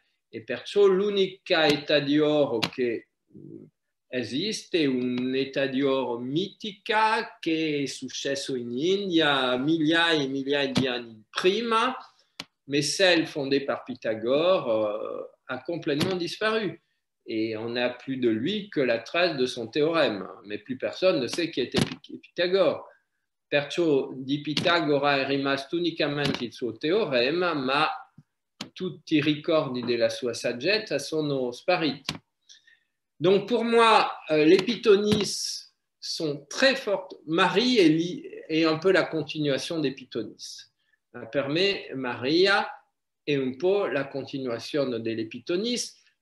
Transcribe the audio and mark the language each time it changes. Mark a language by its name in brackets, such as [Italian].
[Italian] Et perciò l'unica età d'oro che esiste è un'età d'oro mitica che è successo in India migliaia e migliaia di anni prima, [French] mais celle fondée par Pythagore a complètement disparu. Et on n'a plus de lui que la trace de son théorème. Mais plus personne ne sait qui était Pythagore. [Italian] Perciò di Pitagora è rimasto unicamente il suo teorema, ma tutti i ricordi della sua saggezza sono spariti. [French] Donc pour moi, les Pythonisses sont très fortes. Marie est un peu la continuation des Pythonisses. [Italian] Per me Maria è un po' la continuazione delle Pythonisses.